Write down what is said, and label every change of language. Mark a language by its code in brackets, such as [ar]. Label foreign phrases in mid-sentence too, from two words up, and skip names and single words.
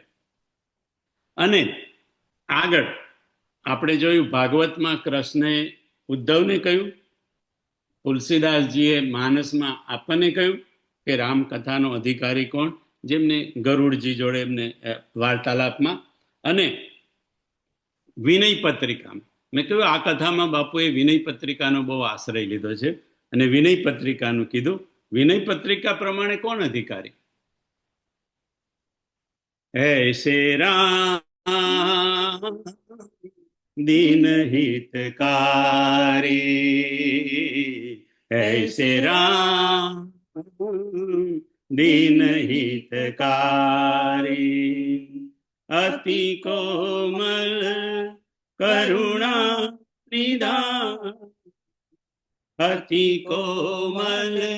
[gu] અને આગળ આપણે જોયું ભાગવતમાં કૃષ્ણએ ઉદ્ધવને કહ્યું, તુલસીદાસજીએ માનસમાં આપણને કહ્યું કે રામકથાનો અધિકારી કોણ? જેમને ગરુડજી જોડે એમને વાર્તાલાપમાં. અને વિનય પત્રિકામાં મેં કહ્યું આ કથામાં બાપુએ વિનય પત્રિકાનો બહુ આશ્રય લીધો છે. અને વિનય પત્રિકાનું કીધું. વિનય પત્રિકા પ્રમાણે કોણ અધિકારી? [bra] ऐसे राम दीन हितकारी, ऐसे राम दीन हितकारी, अति कोमल करुणा निधान, अति कोमल